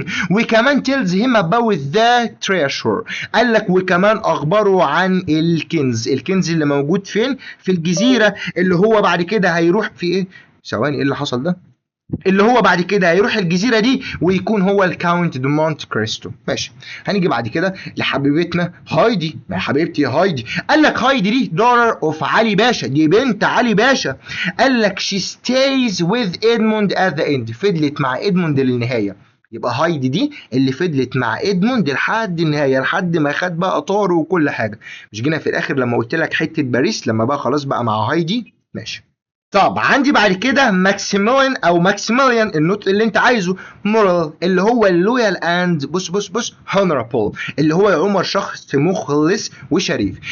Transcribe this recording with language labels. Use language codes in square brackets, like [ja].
[ar] وكمان [en] tells him about the treasure، [ar] قال لك وكمان اخبره عن الكنز اللي موجود فين؟ في الجزيره، اللي هو بعد كده هيروح في ايه؟ ثواني، ايه اللي حصل ده؟ اللي هو بعد كده هيروح الجزيره دي ويكون هو الكاونت دو مونت كريستو. ماشي. هنيجي بعد كده لحبيبتنا هايدي. ما حبيبتي يا هايدي، قال لك هايدي دي [en] daughter of [ar] علي باشا، دي بنت علي باشا. قال لك [en] she stays with Edmund at the end، [ar] فضلت مع ادموند للنهايه. يبقى هايدي دي اللي فضلت مع ادموند لحد النهايه، لحد ما خد بقى طاره وكل حاجه. مش جينا في الاخر لما قلت لك حته باريس لما بقى خلاص بقى مع هايدي؟ ماشي. طب عندي بعد كده ماكسيميليان او ماكسيميليان، النطق اللي انت عايزه. مورال، اللي هو [en] اللويال اند بص هونرابل، [ar] اللي هو يا عمر شخص مخلص وشريف.